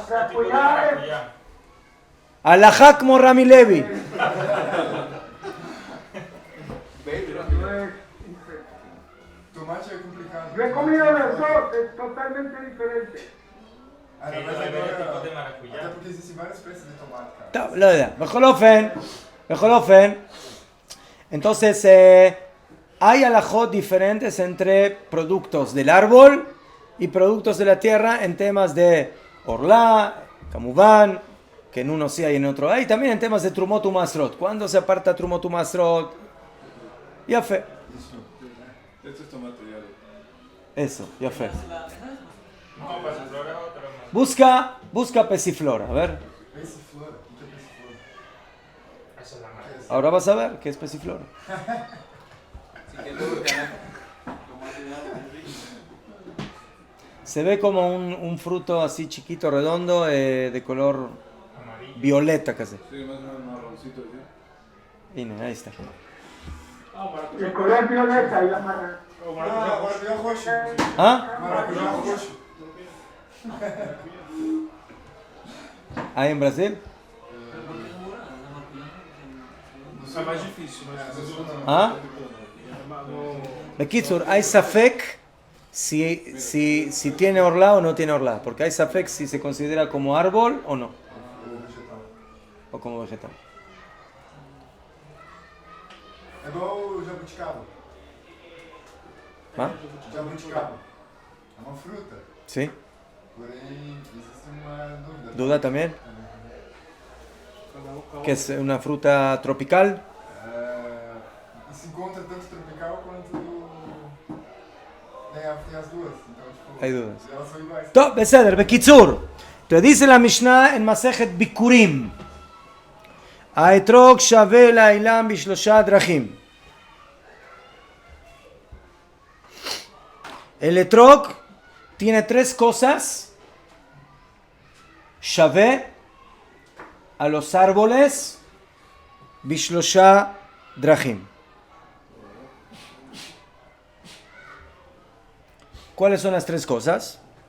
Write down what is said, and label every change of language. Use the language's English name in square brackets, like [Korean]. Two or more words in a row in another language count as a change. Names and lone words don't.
[Spanish] un tipo de maracuyá. Alajá como Rami Levi. No es Tomate es complicado. Yo he comido las dos, es totalmente diferente. Ah, Sí, [Portuguese] mas [Spanish] hay varios tipos de [Portuguese] agora, [Spanish] maracuyá. [Portuguese] até porque existem várias espécies de tomate, cara. [Spanish] Lo de [Hebrew] בכל אופן. [Spanish] Entonces, hay alajot diferentes entre productos del árbol y productos de la tierra en temas de orla, camuván, que en uno sí hay en otro hay, también en temas de [Hebrew] תרומות ומעשרות. [Spanish] ¿Cuándo se aparta [Hebrew] תרומות ומעשרות? [Spanish] Ya fe. Este es tomate de árbol. Eso, ya fe. No, pasiflora es otra más. Busca Passiflora, a ver. [Portuguese] Passiflora, o que é passiflora? [Spanish] Esa es la maracuyá. Ahora vas a ver qué es Passiflora. Si quieres ordenar, tomate de árbol. Se ve como un fruto así chiquito, redondo, de color Amarillo. violeta casi. Sí, más o menos marroncito, ¿sí? Mira, ahí está. El color violeta y la maracuyá. [Portuguese] Ah, maracujá roxo. [Spanish] ¿Ah? [Portuguese] Maracujá roxo. [Spanish] ¿Ahí en Brasil? [Portuguese] É mais difícil, mas [Spanish] ¿Ah? no, Bekitsur, hay safek si tiene orla o no tiene orla. Porque hay safek si se considera como árbol o no. [Portuguese] Ou vegetal. [Spanish] O como vegetal. [Portuguese] É igual o jabuticaba. [Spanish] ¿Ah? [Portuguese] Jabuticaba. É uma fruta. [Spanish] ¿Sí? [Portuguese] Porém, existe uma dúvida. [Spanish] ¿Duda también? [Portuguese] cada um calma. [Spanish] Que es una fruta tropical. [Portuguese] E se encontra tanto tropical quanto. Tem as duas. Então, tipo. [Spanish] Hay dudas. [Portuguese] Elas são iguais. Top, [Hebrew] בסדר, בקיצור. [Spanish] Te dice la Mishnah en Masejet Bikurim. [Hebrew] האתרוג שווה לאילם בשלושה דרכים. [Spanish] El etrog tiene 3 cosas. Shave a los árboles [Hebrew] בשלושה דרכים. [Spanish] ¿Cuáles son las 3 cosas?